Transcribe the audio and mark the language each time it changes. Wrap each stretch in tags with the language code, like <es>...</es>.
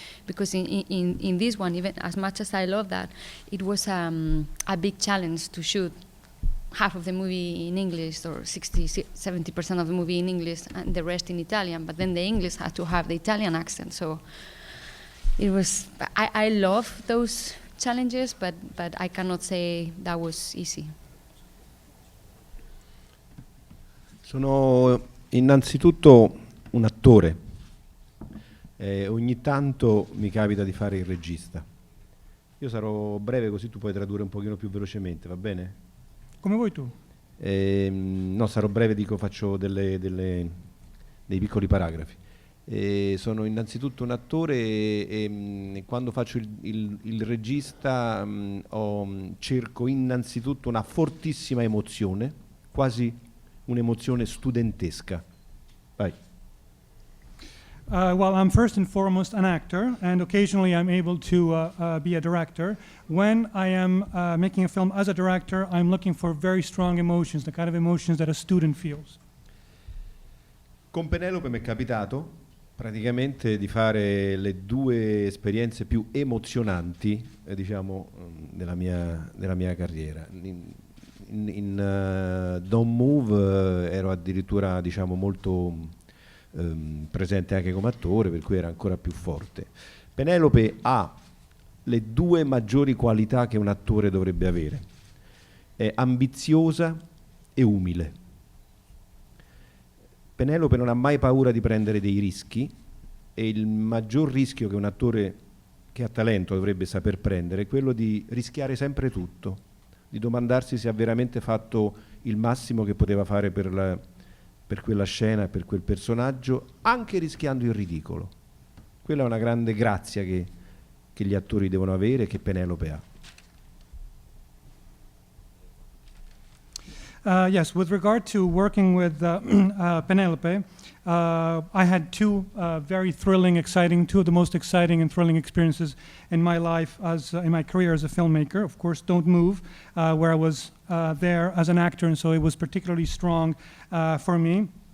<en>Because in this one, even as much as I love that, it was a big challenge to shoot half of the movie in English, or 60-70% of the movie in English and the rest in Italian. But then the English had to have the Italian accent. So it was, I love those challenges, but I cannot say that was easy.</en> <it>Sono innanzitutto un attore. Ogni tanto mi capita di fare il regista. Io sarò breve così tu puoi tradurre un pochino più velocemente, va bene? Come vuoi tu. No, sarò breve, dico, faccio dei piccoli paragrafi. Sono innanzitutto un attore e quando faccio il regista cerco innanzitutto una fortissima emozione, quasi un'emozione studentesca. Vai.</it> <en>Well, I'm first and foremost an actor, and occasionally I'm able to be a director. When I am making a film as a director, I'm looking for very strong emotions, the kind of emotions that a student feels.</en> <it>Con Penelope mi è capitato praticamente di fare le 2 esperienze più emozionanti, della mia carriera. In Don't Move ero addirittura, molto presente anche come attore, per cui era ancora più forte. Penelope ha le 2 maggiori qualità che un attore dovrebbe avere: è ambiziosa e umile. Penelope non ha mai paura di prendere dei rischi, e il maggior rischio che un attore che ha talento dovrebbe saper prendere è quello di rischiare sempre tutto, di domandarsi se ha veramente fatto il massimo che poteva fare per quella scena e per quel personaggio, anche rischiando il ridicolo. Quella è una grande grazia che che gli attori devono avere e che Penelope ha.</it> <en>Yes, with regard to working with Penelope, I had two very thrilling, exciting, two of the most exciting and thrilling experiences in my life in my career as a filmmaker. Of course, Don't Move, where I was there as an actor, and so it was particularly strong for me.</en>